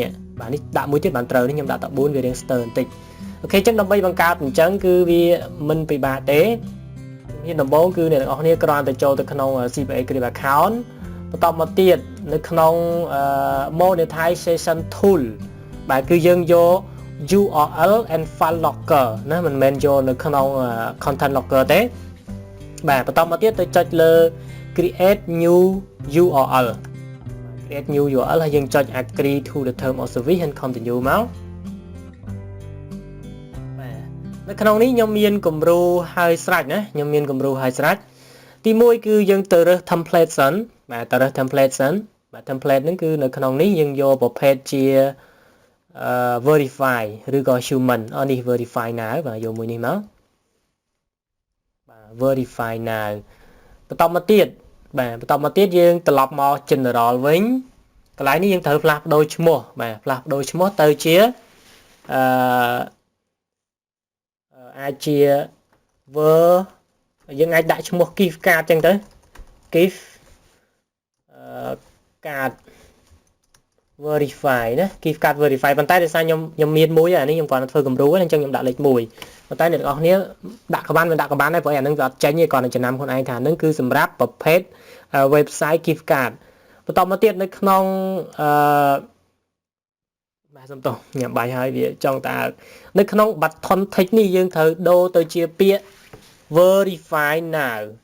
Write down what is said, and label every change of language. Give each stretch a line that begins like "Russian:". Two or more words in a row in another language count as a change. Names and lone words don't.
Khmer: នេះបាទនេះដាក់មួយទៀតបានត្រូវនេះខ្ញុំដាក់តែ4វារៀងស្ទើរបន្តិចអូខេអញ្ចឹងដើម្បីបង្កើតអញ្ចឹងគឺវា មិនពិបាកទេមានដំបូងគឺអ្នកទាំងអស់គ្នាគ្រាន់តែចូលទៅក្នុង CPA Script account បន្តមកទៀតនៅក្នុង
English: monetization tool
Khmer: បាទគឺយើងយក
English: URL and file locker
Khmer: ណាមិនមែនយកនៅក្នុង
English: content locker
Khmer: ទេបាទបន្តមកទៀតទៅចុចលើ
English: create new URL
Khmer: ហើយយើងចុច
English: agree to the term of service and continue
Khmer: មក បាទនៅក្នុងនេះខ្ញុំមានគំរូហើយស្រេចណាខ្ញុំមានគំរូហើយស្រេចទី1គឺយើងទៅរើស template សិនបាទទៅរើស template សិនបាទ template ហ្នឹងគឺនៅក្នុងនេះយើងយកប្រភេទជាverify ឬក៏ human នេះ
English: verify now
Khmer: បាទយកមួយនេះមកបាទ
English: verify now
Khmer: បន្តមកទៀតយើងត្រឡប់មក general វិញកន្លែងនេះយើងត្រូវផ្លាស់ប្ដូរឈ្មោះបាទផ្លាស់ប្ដូរឈ្មោះទៅជា អាចជា យើងអាចដាក់ឈ្មោះ
English: gift card
Khmer: ចឹងទៅ
English: gift card verify
Khmer: ណា
English: gift card verify
Khmer: ប៉ុន្តែដោយសារខ្ញុំមានមួយអានេះខ្ញុំគ្រាន់តែធ្វើគំរូហ្នឹងអញ្ចឹងខ្ញុំដាក់លេខ1ប៉ុន្តែអ្នកទាំងអស់គ្នាដាក់ក៏បានមិនដាក់ក៏បានដែរព្រោះអាហ្នឹងវាអត់ចេញទេគ្រាន់តែចំណាំខ្លួនឯងថាហ្នឹងគឺសម្រាប់ប្រភេទ
English: website gift card
Khmer: បន្តមកទៀតនៅក្នុង បាទសុំទោសញ៉ាំបាយហើយវាចង់តើនៅក្នុង
English: button tick
Khmer: នេះយើងត្រូវដូរទៅជាពាក្យ
English: verify now